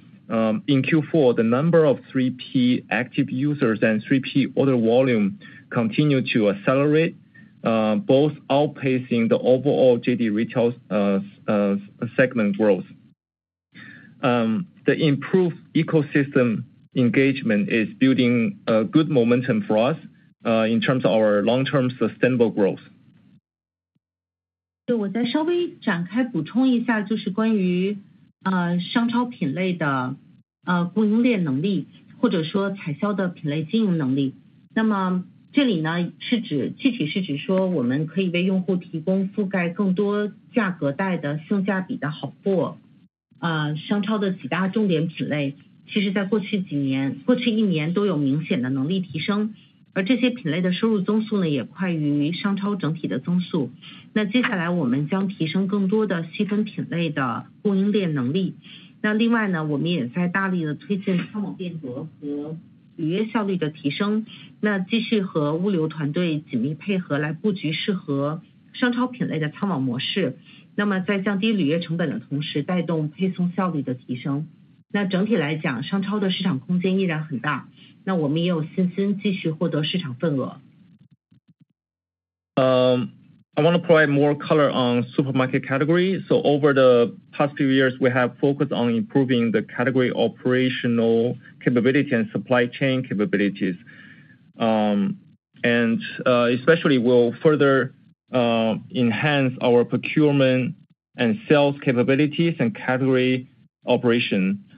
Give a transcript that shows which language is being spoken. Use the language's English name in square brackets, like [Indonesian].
[English] In Q4, the number of 3P active users and 3P order volume continue to accelerate, both outpacing the overall JD retail segment growth. The improved ecosystem engagement is building a good momentum for us in terms of our long-term sustainable growth. [Chinese] 对，我再稍微展开补充一下，就是关于商超品类的供应链能力，或者说采销的品类经营能力。那么这里呢具体是指说，我们可以为用户提供覆盖更多价格带的性价比的好货。商超的几大重点品类，其实在过去1年都有明显的能力提升，而这些品类的收入增速呢，也快于商超整体的增速。那接下来我们将提升更多的细分品类的供应链能力。那另外呢，我们也在大力的推进仓网变革和履约效率的提升，那继续和物流团队紧密配合，来布局适合商超品类的仓网模式。那么在降低履约成本的同时，带动配送效率的提升。那整体来讲，商超的市场空间依然很大，那我们也有信心继续获得市场份额。 [English] I want to provide more color on supermarket category. So over the past few years, we have focused on improving the category operational capability and supply chain capabilities. And especially will further enhance our procurement and sales capabilities and category operation.